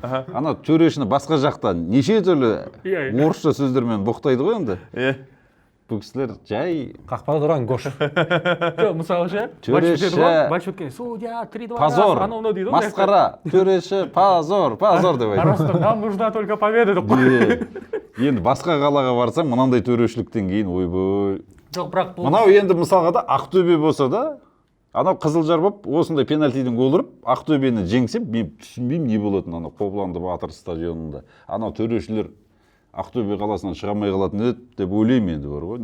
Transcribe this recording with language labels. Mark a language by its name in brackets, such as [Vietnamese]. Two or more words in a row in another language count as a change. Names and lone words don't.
[Kazakh] Ана төрешіні басқа жақтан неше түрлі орысша сөздермен боқтайды ғой енді. Бұл кісілер жай қақпада тұрған гош. Жоқ, мысалы ше, матч өткен, судья 3-2, позор, масқара, төреші, позор деп айтады. [Russian] Просто нам нужна только победа [Kazakh] деп қой. Енді басқа қалаға барсаң, мынандай төрешіліктен кейін ойбой. Жоқ, бірақ бұл мынау енді мысалға да Ақтөбе болса да, анау Қызылжар болып, осындай пенальтиден гол ұрып, Ақтөбені жеңсе, мен түсінбеймін не болатын анау Қобыланды Батыр стадионында. Анау төрешілер Ақтөбе қаласынан шығамай қалатын еді деп ойлаймын енді бар ғой.